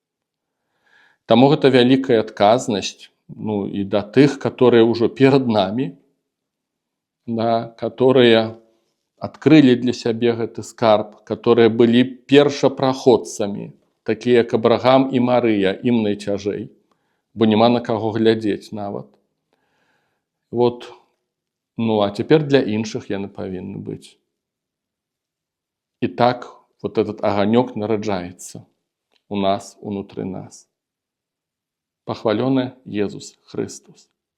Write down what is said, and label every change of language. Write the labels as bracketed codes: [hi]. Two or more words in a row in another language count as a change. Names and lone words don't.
[be] Таму гэта вялікая адказнасць, і да тых, которые ўжо перад намі, да, которые адкрылі для сябе гэты скарб, которые былі першапраходцамі, такія як Абрагам і Марыя, ім найцяжэй, бо няма на каго глядзець нават. [ru] Вот. А теперь [be] для іншых яны павінны быць. [ru] И так вот этот огонек нараджается у нас, внутри нас. Похваленный Иисус Христос.